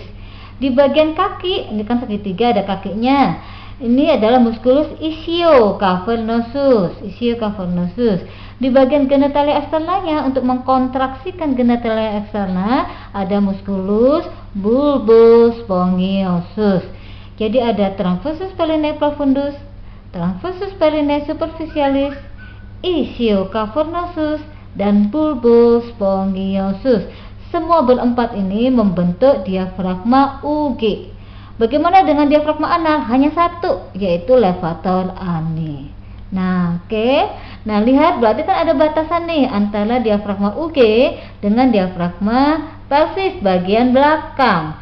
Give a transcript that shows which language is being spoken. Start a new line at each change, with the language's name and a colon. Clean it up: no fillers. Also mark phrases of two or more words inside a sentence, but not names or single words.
Indonesian: Di bagian kaki, ini kan segitiga ada kakinya. Ini adalah
Latin: musculus ischiocavernosus.
Indonesian: Di bagian genitalia externanya, untuk mengkontraksikan genitalia externa, ada
Latin: musculus bulbus spongiosus. Jadi ada transversus perineae profundus, transversus perineae superficialis, ischiocavernosus,
Indonesian: dan
Latin: bulbus spongiosus.
Indonesian: Semua berempat ini membentuk diafragma UG. Bagaimana dengan diafragma anal? Hanya satu, yaitu
Latin: levator ani.
Indonesian: Nah, oke. Nah, lihat, berarti kan ada batasan nih antara diafragma UG dengan diafragma pelvis bagian belakang.